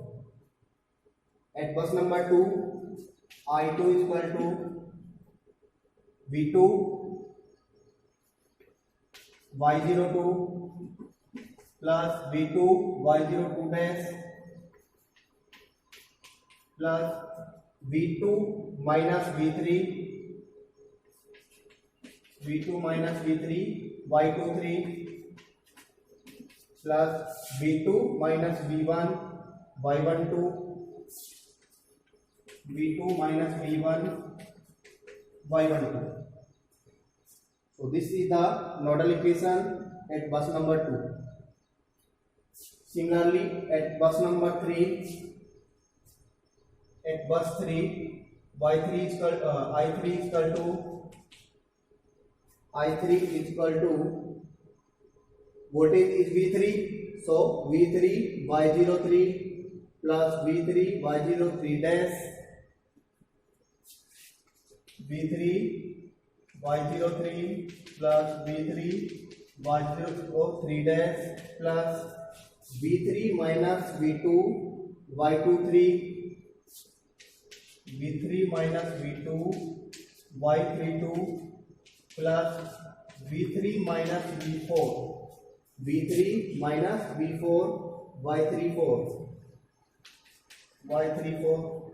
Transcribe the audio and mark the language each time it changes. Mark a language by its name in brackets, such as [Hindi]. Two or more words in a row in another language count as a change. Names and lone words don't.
[English] At bus number 2, I2 is equal to V2 Y02 plus V2 Y02 dash plus V2 minus V3 Y23 plus V2 minus V1 Y12 V2 minus V1 Y12. So this is the nodal equation at bus number 2. Similarly at bus number 3, at bus 3 I3 is equal to voltage is V3. So V3 Y03 plus V3 Y03 dash V3 Y03 plus V3 Y03 dash plus V3 minus V2 Y23 V3 minus V2 Y32 plus V3 minus V4 Y34.